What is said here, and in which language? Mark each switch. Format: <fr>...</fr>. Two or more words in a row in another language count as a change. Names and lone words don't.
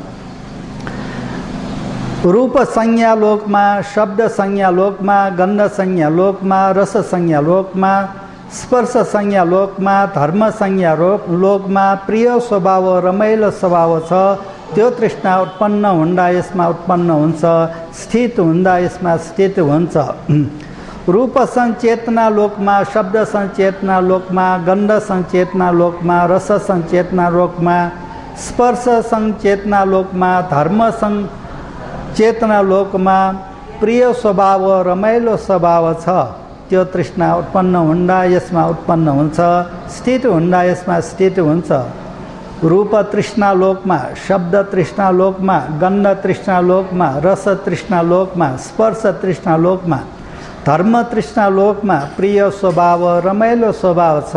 <ne>रूप संज्ञा लोकमा, शब्द संज्ञा लोकमा, गन्ध संज्ञा लोकमा, रस संज्ञा लोकमा, स्पर्श संज्ञा लोकमा, धर्म संज्ञा लोकमा प्रिय स्वभाव रमाइलो स्वभाव छ। त्यो तृष्णा उत्पन्न हुँदा यसमा उत्पन्न हुन्छ, स्थित हुँदा यसमा स्थित हुन्छ। रूप संचेतना लोकमा, शब्द संचेतना लोकमा, गन्ध संचेतना लोकमा, रस संचेतना लोकमा, स्पर्श संचेतना लोकमा, धर्म संचेतना लोकमा प्रिय स्वभाव रमाइलो स्वभाव छ। त्यो तृष्णा उत्पन्न हुँदा यसमा उत्पन्न हुन्छ, स्थित हुँदा यसमा स्थित हुन्छ। रूप तृष्णा लोकमा, शब्द तृष्णा लोकमा, गन्ध तृष्णा लोकमा, रस तृष्णा लोकमा, स्पर्श तृष्णा लोकमा, धर्म तृष्णा लोकमा प्रिय स्वभाव रमाइलो स्वभाव छ।</ne>